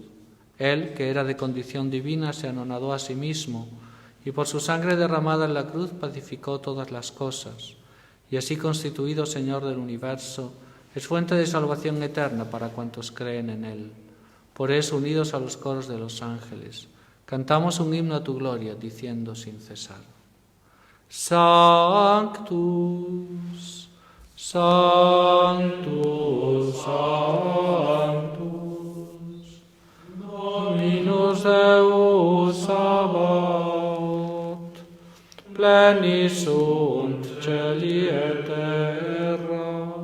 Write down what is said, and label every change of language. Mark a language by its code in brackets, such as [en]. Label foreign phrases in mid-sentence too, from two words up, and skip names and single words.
[es] Él, que era de condición divina, se anonadó a sí mismo y por su sangre derramada en la cruz pacificó todas las cosas, y así constituido Señor del universo, es fuente de salvación eterna para cuantos creen en Él. Por eso, unidos a los coros de los ángeles, cantamos un himno a tu gloria, diciendo sin cesar: [la] Sanctus, Sanctus, Sanctus, Dominus Deus Sabaoth, plenis sunt celi et terra,